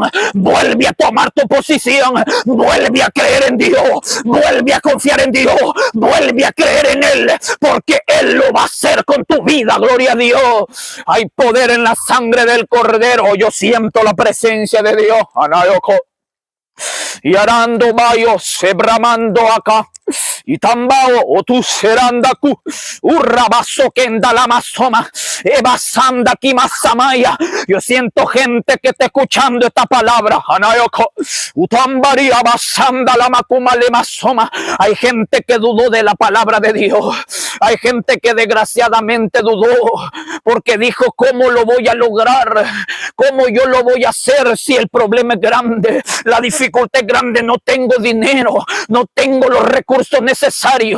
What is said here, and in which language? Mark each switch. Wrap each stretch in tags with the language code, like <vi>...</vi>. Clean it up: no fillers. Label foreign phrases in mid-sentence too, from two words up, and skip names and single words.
<es>Vuelve a tomar tu posición, vuelve a creer en Dios, vuelve a confiar en Dios, vuelve a creer en Él, porque Él lo va a hacer con tu vida, gloria a Dios. Hay poder en la sangre del Cordero. Yo siento la presencia de Dios. Anayoko. Y arando bayo se bramando acá. Y tambao o tu serandaku urrabaso kenda la masoma evasanda kimasamaya. Yo siento gente que está escuchando esta palabra. Anayoko utambari abasanda la makuma le masoma. Hay gente que dudó de la palabra de Dios. Hay gente que desgraciadamente dudó porque dijo, ¿cómo lo voy a lograr? ¿Cómo yo lo voy a hacer si el problema es grande? La dificultad es grande, no tengo dinero, no tengo los recursos recursos necesarios.</es>